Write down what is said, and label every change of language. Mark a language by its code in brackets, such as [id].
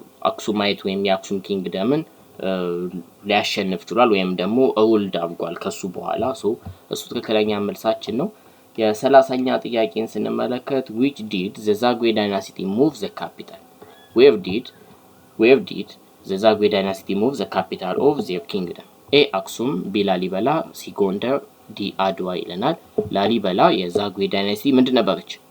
[am] አክሱማይት ወይም የአክሱም ኪንግደምን ሊያሸንፍ ችሏል ወይም ደግሞ ሩልድ አድርጓል ከሱ በኋላ። እሱ ትክክለኛ መልሳችን ነው። የ30ኛ ጥያቄን ስንመለከት [en] which did the Zagwe dynasty move the capital? where did the Zagwe dynasty move the capital of their kingdom? A. [am] አክሱም፣ ቢ ላሊበላ፣ ሲ ጎንደር፣ ዲ አድዋ ይለናል። ላሊበላ የዛጉዌ ዳይናስቲ ምንድን ነበረች?